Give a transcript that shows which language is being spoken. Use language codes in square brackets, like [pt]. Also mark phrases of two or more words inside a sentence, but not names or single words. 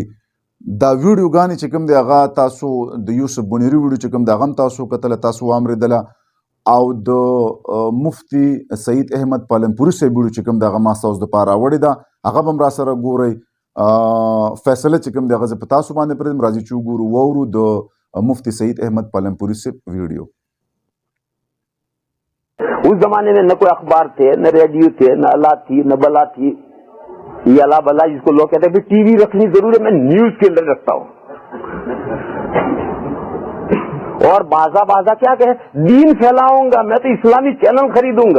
[ps] دا ویډیوګانې چې کوم دی هغه تاسو د یوسف بونیري ویډیو چې کوم دی هغه هم تاسو کتله، تاسو واورېدله، او د مفتی سعید احمد پالنپوري صاحب ویډیو چې کوم دی هغه ما ستاسو دپاره راوړې ده، هغه به هم را سره ګورئ. فیصله چې کوم دی هغه زه په تاسو باندې پرېږدم، راځئ چې وګورو واورو د مفتی سعید احمد پالنپوري صاحب ویډیو. [ur] اس زمانے میں نہ کوئی اخبار تھے، نہ ریڈیو تھے، نہ اللہ تھی، نہ بلا تھی. یہ اللہ بلا جس کو لوگ کہتے ہیں ٹی وی رکھنی ضرور ہے، میں نیوز کے اندر رکھتا ہوں. اور بازا کیا کہ دین پھیلاؤں گا، میں تو اسلامی چینل خریدوں گا.